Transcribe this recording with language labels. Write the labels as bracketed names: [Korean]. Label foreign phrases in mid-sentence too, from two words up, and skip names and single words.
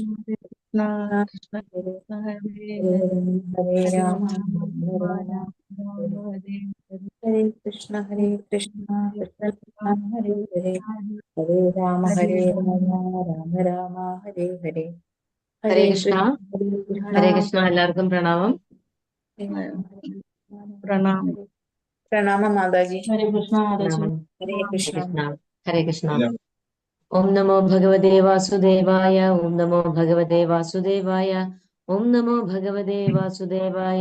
[Sanskrit] കൃഷ്ണ കൃഷ്ണ ഹരേ कृष्ण हरे ഹരേ ഹരേ ഹരേ ഹരേ രാമ രാമ രാമ രാമ രാമ രാമ ഹരേ हरे हरे हरे कृष्ण ഹരേ हरे कृष्ण ഹരേ കൃഷ്ണ കൃഷ്ണ कृष्ण हरे हरे हरे राम ഹരേ ഹരേ രാമ राम राम राम हरे हरे ഹരേ ഹരേ കൃഷ്ണ. कृष्ण हरे कृष्ण हरे कृष्ण. [Malayalam] എല്ലാവർക്കും പ്രണാമം. [Sanskrit] हरे राम हरे राम [Malayalam] പ്രണാമം. ഹരേ പ്രണാമം മാതാജി. [Sanskrit] हरे कृष्ण [Malayalam] മാതാജി. പ്രണാമം. [Sanskrit] ഹരേ ഹരേ കൃഷ്ണ. कृष्ण. हरे कृष्ण. ओम् नमो भगवते वासुदेवाय. ओम् नमो भगवते वासुदेवाय. ओम् नमो भगवते वासुदेवाय.